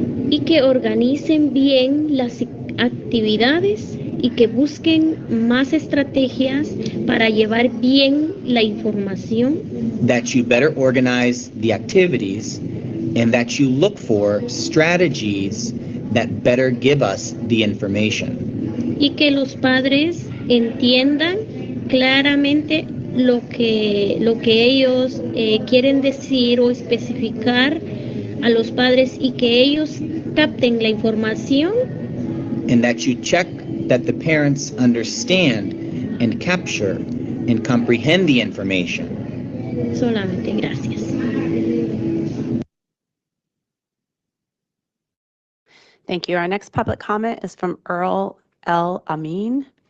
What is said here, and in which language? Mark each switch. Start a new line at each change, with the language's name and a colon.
Spanish: Y que organicen bien las actividades y que busquen más estrategias para llevar bien la información,
English: that you better organize the activities, and that you look for strategies that better give us the information.
Spanish: y que los padres entiendan claramente lo que ellos quieren decir o especificar a los padres y que ellos capten la información
English: And that you check that the parents understand and capture and comprehend the information.
Spanish: solamente. Gracias.
English: Thank you. Our next public comment is from Earl L. Amin.